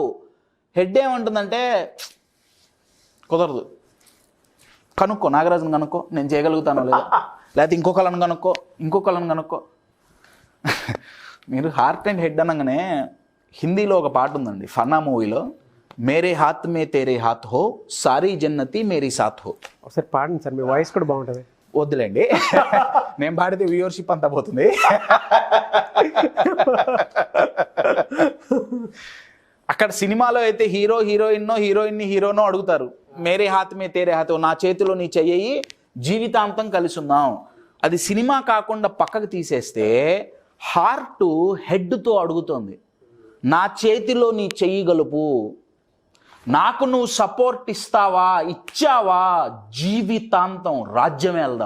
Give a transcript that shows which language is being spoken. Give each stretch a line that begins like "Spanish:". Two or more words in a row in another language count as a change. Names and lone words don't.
Telugu: హెడ్ ఏమంటుందంటే కుదరదు, కనుక్కో, నాగరాజుని కనుక్కో, నేను చేయగలుగుతాను లేదా, లేకపోతే ఇంకొకళ్ళని కనుక్కో. మీరు
English: heart and head
Telugu: అనగానే హిందీలో ఒక పాట ఉందండి, ఫన్నా మూవీలో,
Hindi: मेरे हाथ में तेरे हाथ हो, सारी जन्नती मेरी साथ हो.
Telugu: ఒకసారి పాడండి సార్, మీ వాయిస్ కూడా బాగుంటుంది. వద్దులేండి, నేను పాడితే వ్యూవర్షిప్ అంతా పోతుంది. అక్కడ సినిమాలో అయితే హీరోయిన్నో అడుగుతారు,
Hindi: मेरे हाथ में तेरे हाथ हो,
Telugu: నా చేతిలో నీ చెయ్యి, జీవితాంతం కలిసి ఉందాం. అది సినిమా కాకుండా పక్కకు తీసేస్తే హార్ట్ హెడ్తో అడుగుతోంది, నా చేతిలో నీ చెయ్యి గలుపు, నాకు నువ్వు సపోర్ట్ ఇచ్చావా, జీవితాంతం రాజ్యమే వెళ్దాం.